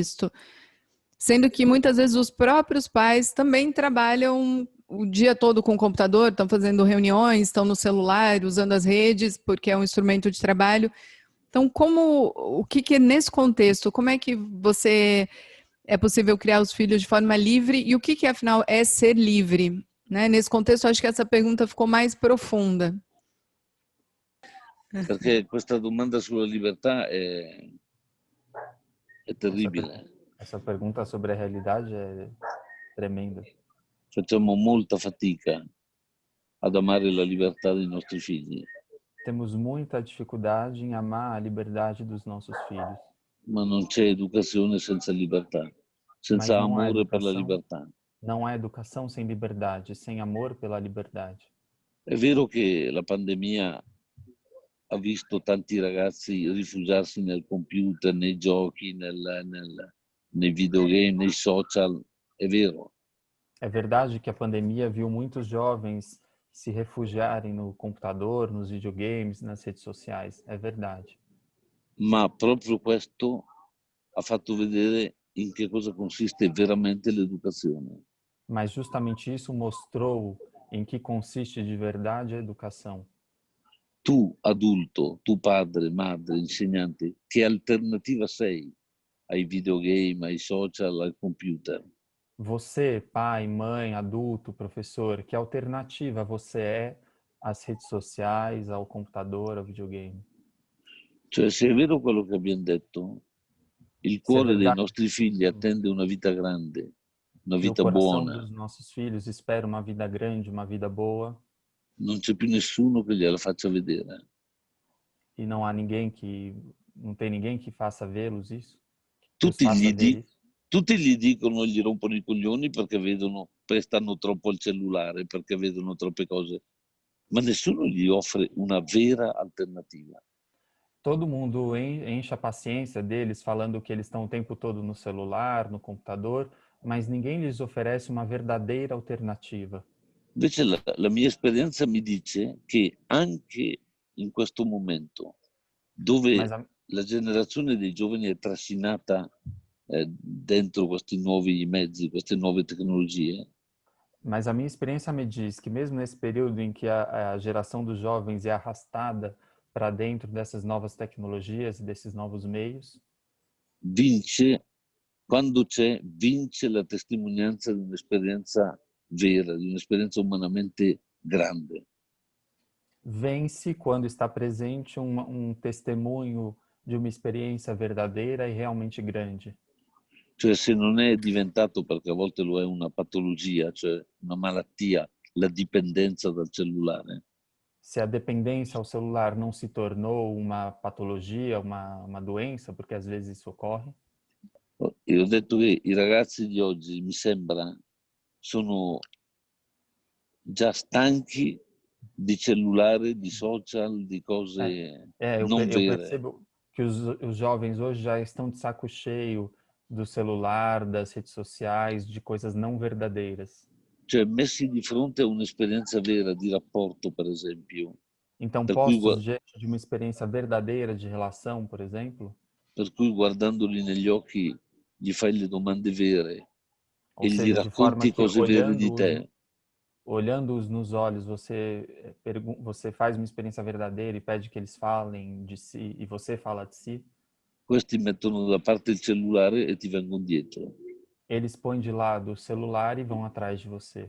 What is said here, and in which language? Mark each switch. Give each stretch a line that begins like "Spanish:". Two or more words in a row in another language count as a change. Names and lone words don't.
Portuguese: Sendo que muitas vezes os próprios pais também trabalham o dia todo com o computador, estão fazendo reuniões, estão no celular, usando as redes, porque é um instrumento de trabalho. Então, o que é nesse contexto, como é que é possível criar os filhos de forma livre e o que afinal é ser livre? Né? Nesse contexto, acho que essa pergunta ficou mais profunda.
Italian: Perché questa domanda sulla libertà è terribile.
Portuguese: Essa pergunta sobre a realidade é tremenda.
Italian: Facciamo molta fatica ad amare la libertà dei nostri figli.
Portuguese: Temos muita dificuldade em amar a liberdade dos nossos filhos.
Italian: Ma non c'è educazione senza libertà, senza amore per la libertà.
Portuguese: Não há educação sem liberdade, sem amor pela liberdade.
Italian: È vero che la pandemia ha visto tanti ragazzi rifugiarsi nel computer, nei giochi, nei videogame, nei social, è vero.
Portuguese: É verdade que a pandemia viu muitos jovens se refugiarem no computador, nos videogames, nas redes sociais. É verdade.
Italian: Ma proprio questo ha fatto vedere in che cosa consiste veramente l'educazione.
Portuguese: Mas justamente isso mostrou em que consiste de verdade a educação.
Italian: Tu adulto, tu padre, madre, insegnante, che alternativa sei ai videogame, ai social, al computer?
Portuguese: Você, pai, mãe, adulto, professor, que alternativa você é às redes sociais, ao computador, ao videogame?
Italian: Cioè, se è vero quello che abbiamo detto, il cuore dei nostri figli attende una vita grande, una
Portuguese: que o
Italian: vita
Portuguese: coração
Italian: buona.
Portuguese: dos nossos filhos espera uma vida grande, uma vida boa.
Italian: Non c'è più nessuno che gliela faccia vedere.
Portuguese: E não há ninguém não tem ninguém que faça vê-los isso.
Italian: Tutti gli dicono, gli rompono i coglioni perché stanno troppo al cellulare, perché vedono troppe cose, ma nessuno gli offre una vera alternativa.
Portuguese: Todo mundo enche a paciência deles falando que eles estão o tempo todo no celular, no computador, mas ninguém lhes oferece uma verdadeira alternativa.
Italian: Invece la mia esperienza mi dice che anche in questo momento, dove la generazione dei giovani è trascinata dentro questi nuovi mezzi, queste nuove tecnologie.
Portuguese: Mas a minha experiência me diz que mesmo nesse período em que a geração dos jovens é arrastada para dentro dessas novas tecnologias e desses novos meios,
Italian: vince la testimonianza di un'esperienza vera, di un'esperienza umanamente grande.
Portuguese: Vence quando está presente um testemunho de uma experiência verdadeira e realmente grande.
Italian: Cioè, se non è diventato, perché a volte lo è, una patologia, cioè una malattia, la dipendenza dal cellulare.
Portuguese: Se a dependência ao celular não se tornou uma patologia, uma doença, porque às vezes isso ocorre.
Italian: E ho detto che i ragazzi di oggi, mi sembra, sono già stanchi di cellulare, di social, di cose non vere.
Portuguese: Eu percebo que os jovens hoje já estão de saco cheio do celular, das redes sociais, de coisas não verdadeiras.
Italian: Cioè, messi di fronte a un'esperienza vera di rapporto, per esempio.
Portuguese: Então, postos diante de uma experiência verdadeira de relação, por exemplo.
Italian: Per cui guardandoli negli occhi gli fai le domande vere e gli
Portuguese: seja,
Italian: racconti cose vere di te.
Portuguese: Olhando-os nos olhos, você faz uma experiência verdadeira e pede que eles falem de si e você fala de si.
Italian: Questi mettono da parte il cellulare e ti vengono dietro.
Portuguese: Eles põem de lado o celular e vão atrás de você.